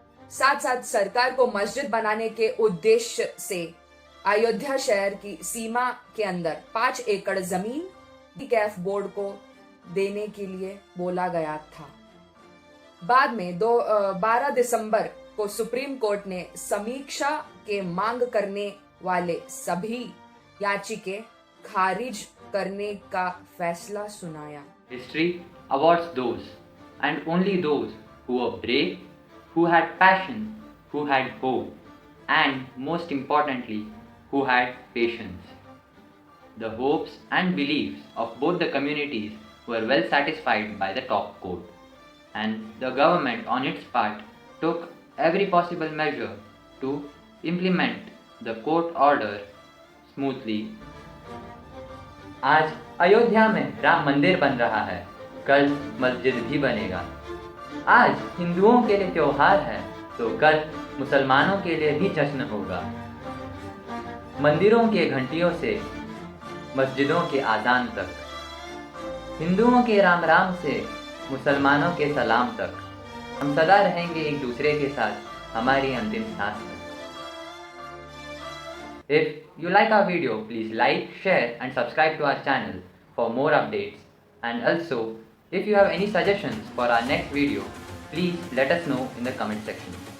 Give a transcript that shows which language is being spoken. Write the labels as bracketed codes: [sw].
[hi] साथ साथ सरकार को मस्जिद बनाने के उद्देश्य से अयोध्या शहर की सीमा के अंदर 5 एकड़ जमीन कैफ बोर्ड को देने के लिए बोला गया था। बाद में 12 दिसंबर को सुप्रीम कोर्ट ने समीक्षा के मांग करने वाले सभी याचिकें खारिज करने का फैसला सुनाया। [en] History awards those, and only those, who were brave, who had passion, who had hope, and most importantly, who had patience. The hopes and beliefs of both the communities were well satisfied by the top court, and the government on its part took every possible measure to implement the court order smoothly. [hi] आज अयोध्या में राम मंदिर बन रहा है, कल मस्जिद भी बनेगा। आज हिंदुओं के लिए त्योहार है, तो कल मुसलमानों के लिए भी जश्न होगा। मंदिरों के घंटियों से मस्जिदों के आज़ान तक, हिंदुओं के राम राम से मुसलमानों के सलाम तक, हम सदा रहेंगे एक दूसरे के साथ हमारी अंतिम सांस तक। [en] If you like our video, please like, share and subscribe to our channel for more updates. And also, if you have any suggestions for our next video, please let us know in the comment section.